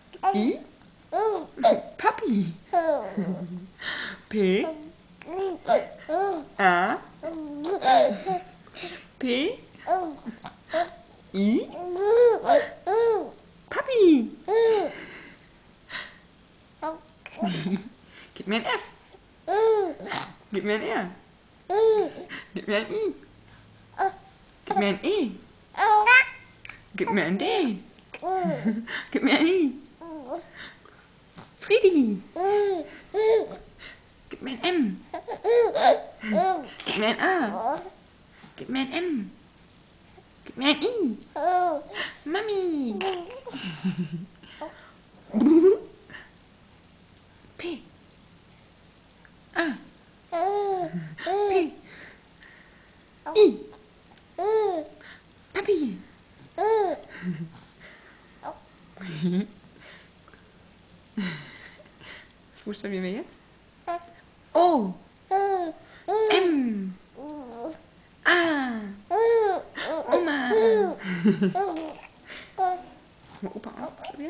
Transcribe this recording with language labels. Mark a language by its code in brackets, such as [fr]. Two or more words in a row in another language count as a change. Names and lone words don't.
[de] I? Papi. P? A? P? I? Papi. Gib mir ein F. Gib mir ein R. Gib mir ein I. Gib mir ein E. Gib mir ein D. Gib mir ein I. Friedi. Gib mir ein M. Gib mir ein A. Gib mir ein M. Gib mir ein I. Mami. P. A. P. I. Papi. Was buchstabieren wir jetzt? O. M. A. Oma. Mal Opa auch buchstabieren.